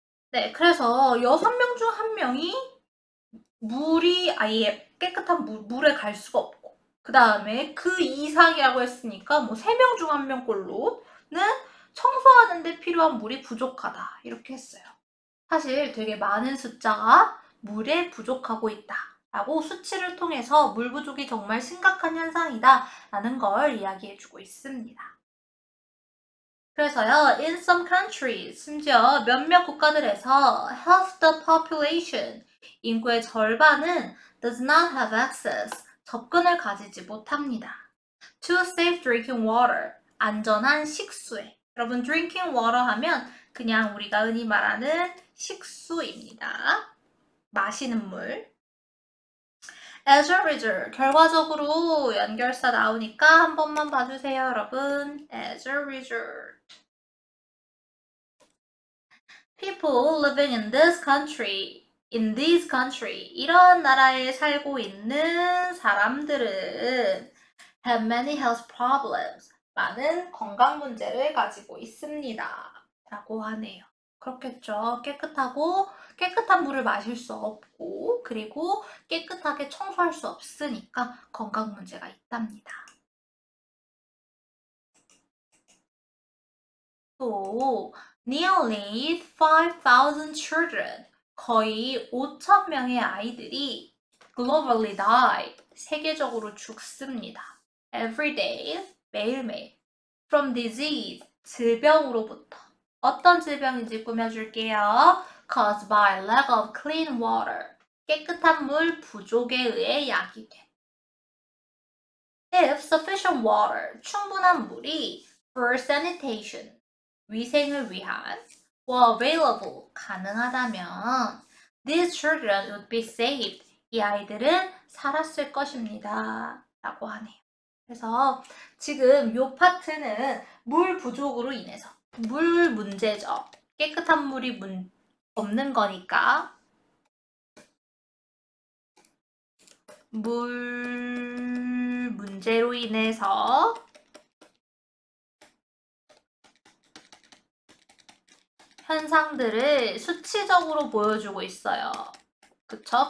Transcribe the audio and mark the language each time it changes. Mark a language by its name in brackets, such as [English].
[Korean] 네, 그래서 6명 중 1명이 물이 아예 깨끗한 물에 갈 수가 없고 그 다음에 그 이상이라고 했으니까 뭐 3명 중 1명꼴로는 청소하는데 필요한 물이 부족하다 이렇게 했어요. 사실 되게 많은 숫자가 물에 부족하고 있다 라고 수치를 통해서 물 부족이 정말 심각한 현상이다 라는 걸 이야기해주고 있습니다. 그래서요, [English] in some countries, [Korean] 심지어 몇몇 국가들에서 [English] half the population, [Korean] 인구의 절반은 [English] does not have access, [Korean] 접근을 가지지 못합니다. [English] to safe drinking water, [Korean] 안전한 식수에. 여러분, drinking water 하면 그냥 우리가 흔히 말하는 식수입니다. 마시는 물. [English] as a result, [Korean] 결과적으로 연결사 나오니까 한 번만 봐주세요, 여러분. [English] as a result. People living in this country, [Korean] 이런 나라에 살고 있는 사람들은 [English] have many health problems, [Korean] 많은 건강 문제를 가지고 있습니다. 라고 하네요. 그렇겠죠. 깨끗한 물을 마실 수 없고, 그리고 깨끗하게 청소할 수 없으니까 건강 문제가 있답니다. 또, [English] nearly 5,000 children, [Korean] 거의 5,000명의 아이들이 [English] globally die, [Korean] 세계적으로 죽습니다. [English] every day, [Korean] 매일매일. [English] from disease, [Korean] 질병으로부터. 어떤 질병인지 꾸며줄게요. [English] caused by lack of clean water, [Korean] 깨끗한 물 부족에 의해 야기됨. [English] if sufficient water, [Korean] 충분한 물이 [English] for sanitation, [Korean] 위생을 위한 [English] were available, [Korean] 가능하다면 [English] these children would be saved, [Korean] 이 아이들은 살았을 것입니다. 라고 하네요. 그래서 지금 요 파트는 물 부족으로 인해서 물 문제죠. 깨끗한 물이 없는 거니까 물 문제로 인해서 현상들을 수치적으로 보여주고 있어요. 그쵸?